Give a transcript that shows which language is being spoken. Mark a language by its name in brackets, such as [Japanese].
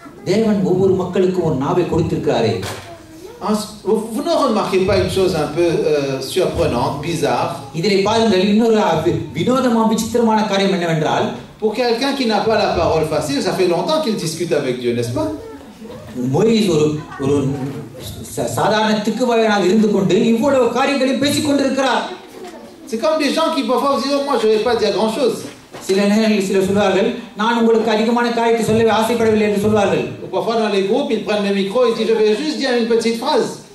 [Tamil] தேவன் ஒவ்வொரு மக்களுக்கும் ஒரு நாவை கொடுத்திருக்கிறாரே. [French] Vous ne remarquez pas une chose un peu surprenante, bizarre? [Tamil] இதிலே பாருங்கள் இன்னொரு வினோதமான விசித்திரமான காரியம் என்னவென்றால், [French] pour quelqu'un qui n'a pas la parole facile, ça fait longtemps qu'il discute avec Dieu, n'est-ce pas? [Tamil] மோசே ஒரு சாதாரண திக்குவாயனாக இருந்து கொண்டு இவ்வளவு காரியங்களை பேசிக் கொண்டிருக்கிறார். [French] C'est comme des gens qui parfois vous disent moi je vais pas dire grand-chose. [Tamil] சில நேரங்களில் சிலர் சொல்வார்கள் நான் உங்களுக்கு அதிகமான காரியத்தை சொல்லவே ஆசைப்படவில்லை என்று சொல்வார்கள். [French] Parfois dans les groupes ils prennent le micro et disent je vais juste dire une petite phrase.